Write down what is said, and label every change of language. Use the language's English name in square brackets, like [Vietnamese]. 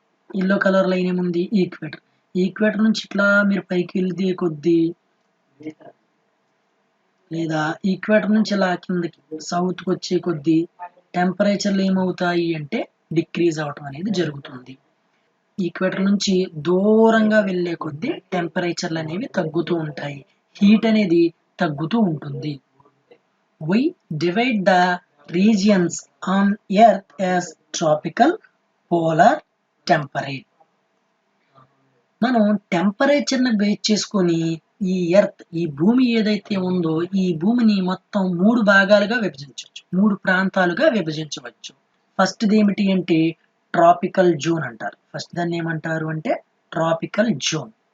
[Telugu] Yellow colour line ఏముంది? Equator. Equator నుంచి ఇట్లా మీరు పైకి వెళ్తే కొద్దీ లేదా ఈక్వేటర్ నుంచి ఇలా కిందకి సౌత్కి వచ్చే కొద్దీ టెంపరేచర్లు ఏమవుతాయి అంటే డిక్రీజ్ అవటం అనేది జరుగుతుంది. ఈక్వేటర్ నుంచి దూరంగా వెళ్ళే కొద్దీ టెంపరేచర్లు అనేవి తగ్గుతూ ఉంటాయి, హీట్ అనేది తగ్గుతూ ఉంటుంది. [English] We divide the regions on Earth as tropical, polar, temperate. [Telugu] మనం టెంపరేచర్ని బేస్ చేసుకొని ఈ ఎర్త్, ఈ భూమి ఏదైతే ఉందో ఈ భూమిని మొత్తం 3 భాగాలుగా విభజించవచ్చు, 3 ప్రాంతాలుగా విభజించవచ్చు. ఫస్ట్ ఏమిటి అంటే ట్రాపికల్ జోన్ అంటారు. ఫస్ట్ దాన్ని ఏమంటారు అంటే ట్రాపికల్ జోన్.